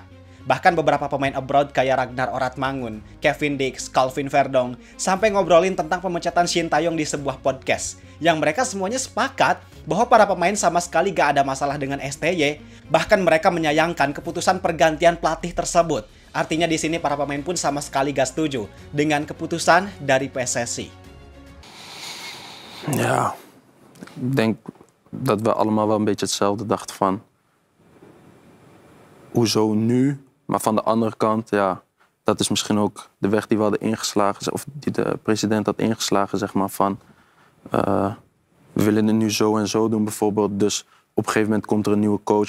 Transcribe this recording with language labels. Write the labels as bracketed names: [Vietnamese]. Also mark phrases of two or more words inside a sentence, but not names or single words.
[Indonesian] Bahkan beberapa pemain abroad kayak Ragnar Oratmangun, Kevin Dix, Calvin Verdong, sampai ngobrolin tentang pemecatan Shin Tae-yong di sebuah podcast. Yang mereka semuanya sepakat bahwa para pemain sama sekali gak ada masalah dengan STY, bahkan mereka menyayangkan keputusan pergantian pelatih tersebut. Artinya di sini para pemain pun sama sekali gak setuju dengan keputusan dari PSSI. [Dutch] Ja, ik denk dat we allemaal wel een beetje hetzelfde dachten van hoezo nu? Maar van de andere kant, ja, dat is misschien ook de weg die we hadden ingeslagen, of die de president had ingeslagen, zeg maar, van we willen het nu zo en zo doen bijvoorbeeld, dus op een gegeven moment komt er een nieuwe coach.